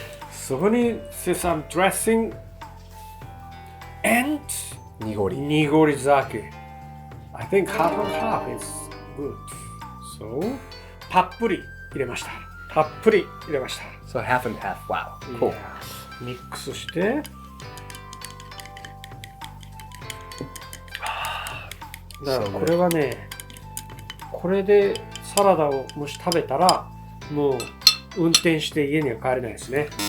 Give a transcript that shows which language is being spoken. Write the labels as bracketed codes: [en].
[ja] そこにセサムドレッシング and 濁り。 [en] 濁り酒 I think half and half is good. [ja] So たっぷり入れました。たっぷり入れました。 [en] So half and half. Wow. Cool. [ja] ミックスしてだからこれはねこれでサラダをもし食べたらもう運転して家には帰れないですね。